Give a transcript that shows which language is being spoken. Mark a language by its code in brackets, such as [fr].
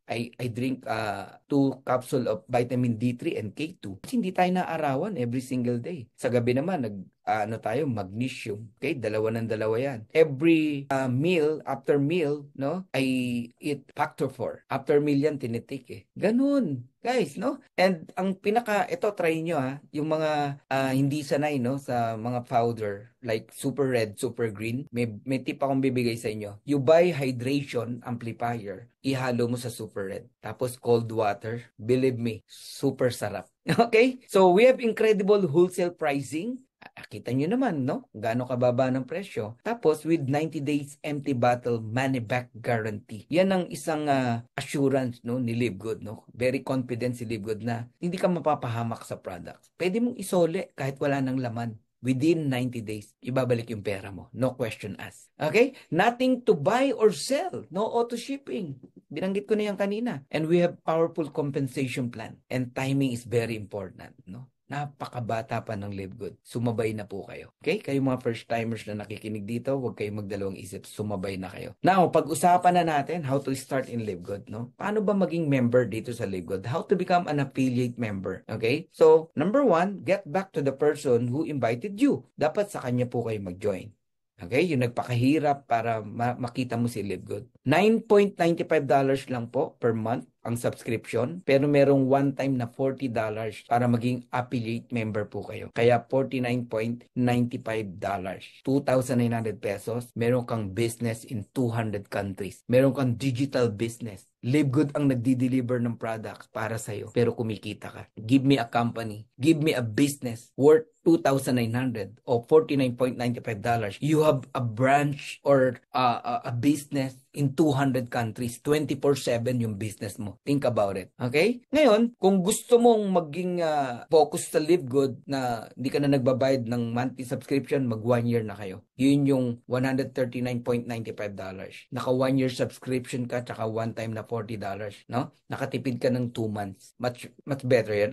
[en] I drink 2 capsule of vitamin D3 and K2. [tl] Kasi hindi tayo naarawan every single day. Sa gabi naman, magnesium. Okay? Dalawa yan. Every meal, after meal, no? [en] I eat factor 4. [tl] After meal yan, tinitake Ganun. Guys, no? And ang ito, try nyo yung mga hindi sanay, no? Sa mga powder, like super red, super green. May tip akong bibigay sa inyo. [en] You buy hydration amplifier, [tl] ihalo mo sa super red. Tapos cold water. Believe me, super sarap. Okay? [en] So, we have incredible wholesale pricing. [tl] Kita nyo naman, no? Gaano kababa ng presyo. Tapos, [en] with 90 days empty bottle money back guarantee. [tl] Yan ang isang assurance, no, ni Live Good, no? Very confident si Live Good na hindi ka mapapahamak sa products. Pwede mong isole kahit wala ng laman. Within 90 days, ibabalik yung pera mo. [en] No question asked. [tl] Okay? [en] Nothing to buy or sell. No auto shipping. [tl] Binanggit ko na yan kanina. [en] And we have powerful compensation plan. And timing is very important, no? [tl] Napakabata pa ng Live Good. Sumabay na po kayo. Okay? Kayo mga first-timers na nakikinig dito, huwag kayong magdalawang isip. Sumabay na kayo. Now, pag-usapan na natin [en] how to start in Live Good, [tl] no? Paano ba maging member dito sa Live Good? [en] How to become an affiliate member. Okay? So, number 1, get back to the person who invited you. [tl] Dapat sa kanya po kayo mag-join. Okay? Yung nagpakahirap para makita mo si Live Good. $9.95 lang po per month ang subscription, pero merong one-time na $40 para maging affiliate member po kayo. Kaya $49.95. 2,900 pesos. Meron kang business in 200 countries. Meron kang digital business. Live Good ang nagdi-deliver ng products para sa'yo, pero kumikita ka. [en] Give me a company. Give me a business worth $2,900 o $49.95. You have a branch or a business in 200 countries, 24/7 yung business mo. Think about it. Okay? [tl] Ngayon, kung gusto mong maging focus sa Live Good na hindi ka na nagbabayad ng monthly subscription, mag 1 year na kayo. Yun yung $139.95. Naka 1 year subscription ka, tsaka one time na $140, no? Nakatipid ka ng 2 months. [en] Much better yan.